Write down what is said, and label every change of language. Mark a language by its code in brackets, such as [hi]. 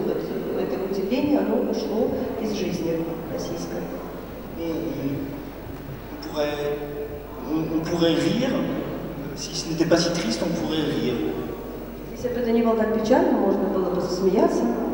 [ru] Вот это удивление, оно ушло из жизни российской. [fr] On pourrait rire, si ce n'était pas si triste, on pourrait rire. [ru] Если бы это не было так печально, можно было бы засмеяться.